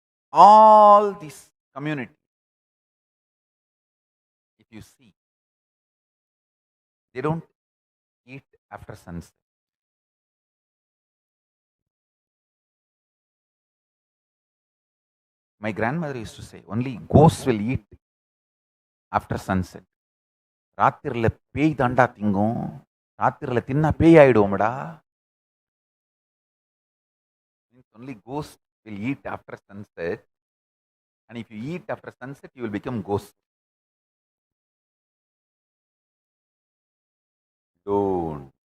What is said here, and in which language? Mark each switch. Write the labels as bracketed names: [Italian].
[English] All this community, if you see, they don't eat after sunset. My grandmother used to say, only ghosts will eat after sunset. [Tamil] ராத்திரில பேய் தாண்டா திங்கும், ராத்திரில தின்னா பேய் ஆயிடுவோம்டா. [English] Means only ghost will eat after sunset, and if you eat after sunset, you will become ghost. Don't.